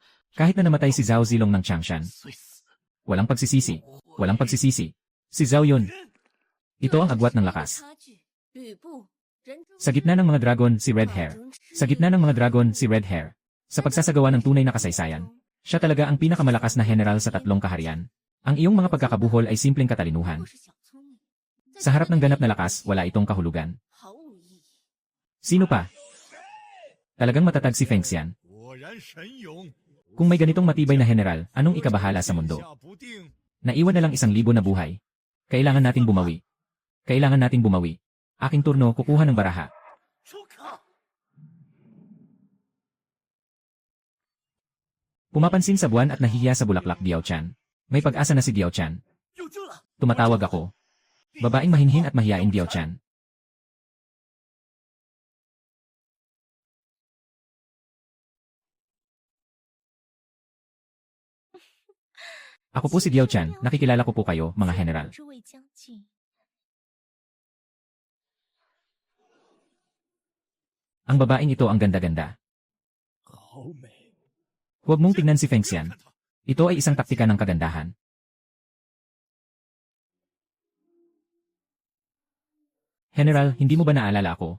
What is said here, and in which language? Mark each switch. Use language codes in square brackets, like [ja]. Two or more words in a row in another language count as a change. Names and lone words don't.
[tl] Kahit na namatay si Zhao Zilong ng Changshan, [zh] 虽死 [tl] walang pagsisisi. Walang pagsisisi. Si Zhao Yun. Ito ang agwat ng lakas. [zh] 差距，吕布，人中 [tl] Sa gitna ng mga dragon, si Red Hair. Sa gitna ng mga dragon, si Red Hair. Sa pagsasagawa ng tunay na kasaysayan, siya talaga ang pinakamalakas na general sa tatlong kaharian. Ang iyong mga pagkakabuhol ay simpleng katalinuhan. [zh] 不是小聪明， [tl] Sa harap ng ganap na lakas, wala itong kahulugan. [zh] 毫无意义。 [tl] Sino pa? Talagang matatag si Feng Xian. [zh] 果然神勇， [tl] Kung may ganitong matibay na general, anong ikabahala sa mundo? [zh] 下不定。 [tl] Naiwan na lang 1,000 na buhay. Kailangan nating bumawi. Kailangan nating bumawi. Aking turno, kukuha ng baraha. [zh] 出可！ [tl] Pumapansin sa buwan at nahihiya sa bulaklak Diao Chan. May pag-asa na si Diao Chan. [zh] 有救了！ [tl] Tumatawag ako. Babaeng mahinhin at mahiyain Diao Chan. Ako po si Diao Chan, nakikilala ko po kayo, mga general. [zh] 这位将军， [tl] Ang babaeng ito ang ganda-ganda. [zh] 好美， [tl] Huwag mong tingnan si Feng Xian. Ito ay isang taktika ng kagandahan. General, hindi mo ba naalala ako?